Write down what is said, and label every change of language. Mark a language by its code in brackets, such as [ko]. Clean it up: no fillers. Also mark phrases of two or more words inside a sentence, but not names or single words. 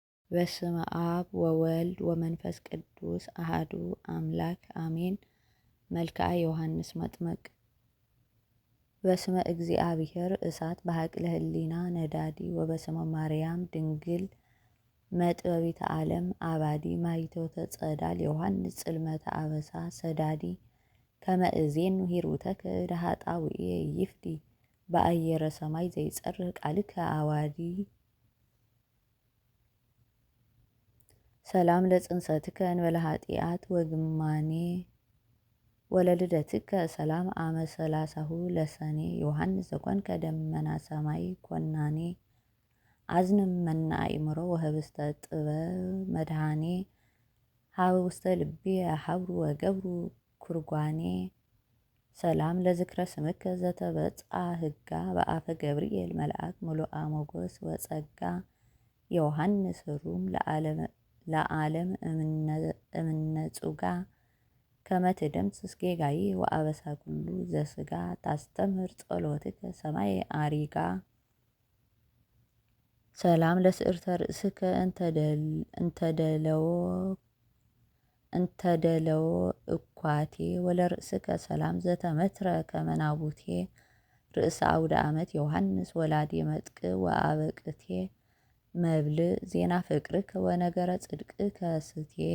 [gez] በስመ አብ ወወልድ ወመንፈስ ቅዱስ አሃዱ አምላክ አሜን። መልክዓ ዮሐንስ መጥምቅ። በስመ እግዚአብሔር እሳት በሀቅለ ህሊና ነዳዲ ወበስመ ማርያም ድንግል መጥበቢተ ዓለም አባዲ ማይቶተ ጸዳል ዮሐንስ ጽልመተ አበሳ ሰዳዲ ከመእዜን ሂሩተከ ደሃጣውኤ ይፍዲ በአየረ ሰማይ ዘይጸርህ ቃልከ አዋዲ ሰላም ለጽንሰትከ እንበለ ኃጢአት ወግማኔ ወለልደትከ ሰላም አመ ሰላሳሁ ለሰኔ ዮሐንስ ዘኮንከ ደመና ሰማይ ኮናኔ አዝንም መና አእምሮ ወህብስተ ጥበብ መድኃኔ ሀበ ውስተ ልቤ ሀብሩ ወገብሩ ኩርጓኔ ሰላም ለዝክረ ስምከ ዘተበጽአ ህጋ በአፈ ገብርኤል መልአክ ሙሉአ ሞገስ ወጸጋ ዮሐንስ ሩም ለዓለም እምነጹጋ ከመትደምስስ ጌጋዬ ወአበሳ ኩሉ ዘስጋ ታስተምህር ጸሎትከ ሰማይ አሪጋ ሰላም ለስዕርተ ርእስከ እንተደለዎ እኳቴ ወለርእስከ ሰላም ዘተመትረ ከመናቡቴ ርእሰ አውደ ዓመት ዮሐንስ ወላዲ መጥቅ ወአበቅቴ መብልዕ ዜና ፍቅርከ ወነገረ ጽድቅከ ስቴ